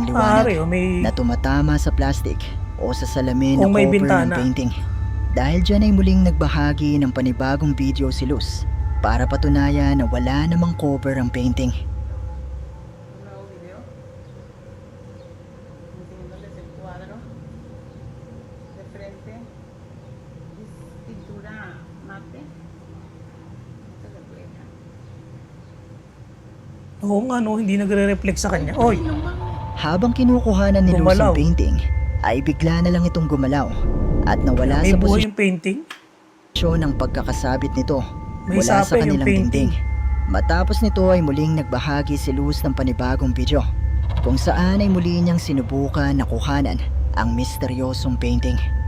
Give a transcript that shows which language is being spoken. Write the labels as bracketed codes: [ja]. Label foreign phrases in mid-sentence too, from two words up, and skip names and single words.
[tl] Pare, liwanag may... na tumatama sa plastic o sa salamin na Kung may cover ng bintana. painting. Dahil dyan ay muling nagbahagi ng panibagong video si Luz para patunayan na wala namang cover ang painting. [es] Un nuevo video. Enseñándoles el cuadro. De frente. Es pintura mate. No se refleja. [tl] Oo nga, no? Hindi nagre-reflect sa kanya. Oy! Habang kinukuhanan ni Luz Gumalaw. ang painting, ay bigla na lang itong gumalaw at nawala May sa buhay posisyon yung painting. ng pagkakasabit nito May mula sa sapin yung kanilang painting. dingding. Matapos nito ay muling nagbahagi si Luz ng panibagong video kung saan ay muli niyang sinubukan na kuhanan ang misteryosong painting.